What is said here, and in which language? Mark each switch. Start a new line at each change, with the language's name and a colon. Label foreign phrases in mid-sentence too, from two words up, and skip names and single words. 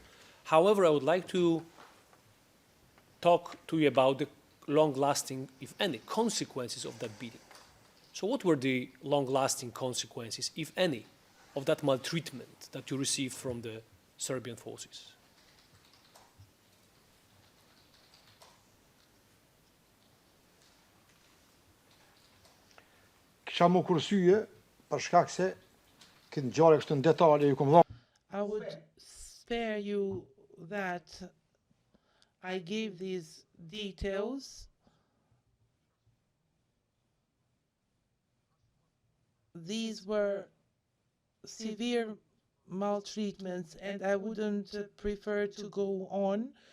English: However, I would like to talk to you about the long-lasting, if any, consequences of that beating. So what were the long-lasting consequences, if any, of that maltreatment that you received from the Serbian forces?
Albanian: kisha më kursye për shkak se këtë ngjarje kështu në detale ju kam dhënë.
English: I would spare you that I gave these details. These were severe maltreatments, and I wouldn't prefer to go on.